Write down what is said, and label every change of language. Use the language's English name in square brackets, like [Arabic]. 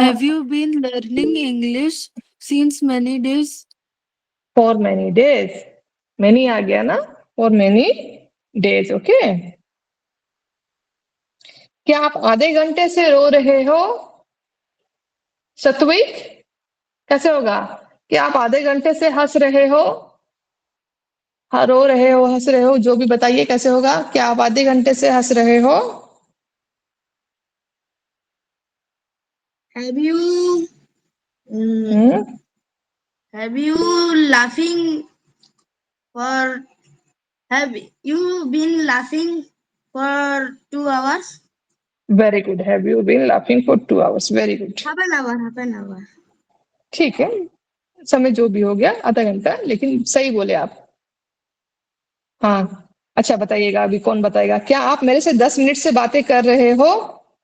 [English] Have you been learning English since many days? for many days? [Hindi] Many आ गया ना? [English] For many days, okay? [Hindi] क्या आप आधे घंटे से रो रहे हो? सत्विक, कैसे होगा? क्या आप आधे घंटे से हंस रहे हो? हाँ, रो रहे हो, हंस रहे हो, जो भी बताइए कैसे होगा? क्या आप आधे घंटे से हंस रहे हो? [English] have you hmm, have you laughing for have you been laughing for 2 hours? Very good. Have you been laughing for 2 hours? Very good. Half an hour. [Hindi] ठीक है, समय जो भी हो गया, आधा घंटा, लेकिन सही बोले आप। हाँ, अच्छा बताइएगा, अभी कौन बताएगा? क्या आप मेरे से 10 मिनट से बातें कर रहे हो?